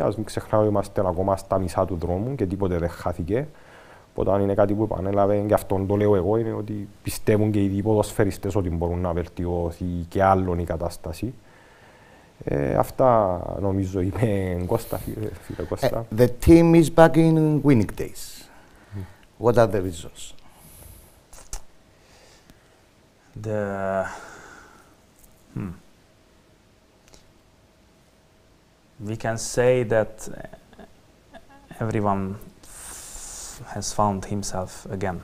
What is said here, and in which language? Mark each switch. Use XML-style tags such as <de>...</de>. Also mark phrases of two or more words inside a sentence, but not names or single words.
<el>Ας μην ξεχνάμε ότι είμαστε ακόμα στα μισά του δρόμου και τίποτε δεν χάθηκε. Οπότε είναι κάτι που επανέλαβε και αυτόν το λέω εγώ, είναι ότι πιστεύουν και οι ποδοσφαιριστές ότι μπορούν να βελτιωθεί και άλλον η κατάσταση. Αυτά νομίζω είπε Κώστα, φίλε Κώστα.</el> <en>The team is back in winning days. What are the reasons? We can say that everyone has found himself again.</en>